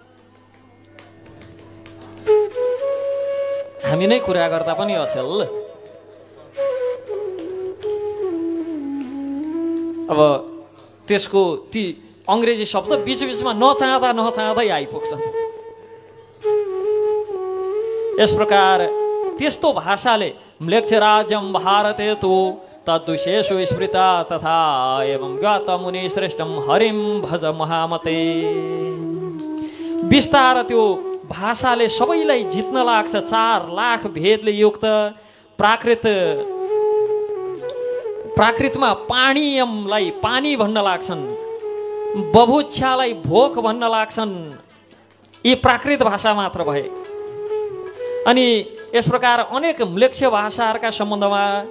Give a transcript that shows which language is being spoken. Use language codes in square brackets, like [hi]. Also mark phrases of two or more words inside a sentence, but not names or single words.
[ne] हामी नै कुरा गर्दा पनि अचेल अब त्यसको ती अङ्ग्रेजी शब्द बीचमा नचाहँदै आइपुग्छन् यस प्रकार त्यस्तो भाषाले [sa] म्लेच्छ राज्यम भारते तु तद्विशेषु स्मृता तथा एवं ज्ञात मुनि श्रेष्ठम हरिम भज महामते [ne] बिस्तार त्यो भाषाले सबैलाई जित्न लाग्छ 4 लाख भेदले युक्त प्राकृतमा पानीयमलाई पानी भन्न लाग्छन् बभुच्छालाई भोक भन्न लाग्छन् यी प्राकृत भाषा मात्र भए अनि यस प्रकार अनेक म्लेच्छ भाषाहरूका सम्बन्धमा